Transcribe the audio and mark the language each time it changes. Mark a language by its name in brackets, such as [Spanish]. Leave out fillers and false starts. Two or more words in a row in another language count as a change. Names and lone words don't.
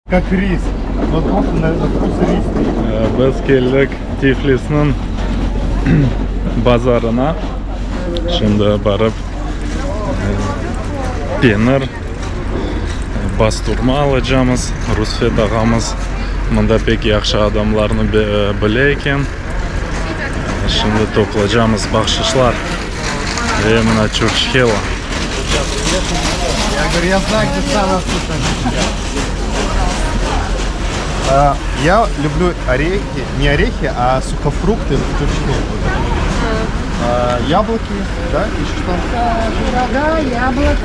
[Russian] Как рис. Вот просто на вкус рис. [Crimean Tatar] Biz keldik Tiflis'nin bazarına. Şimdi barıp penir, basturma alacağımız. Rusfet ağamız mında pek yaxşı adamlarını bile eken. Şimdi toplayacağımız bahşişler. Ve mina чурчхела. [Russian] Я говорю, я знаю, где самое вкусное. Я люблю орехи, не орехи, а сухофрукты в чурчхеле. Яблоки, да, еще что? Курага, яблоко,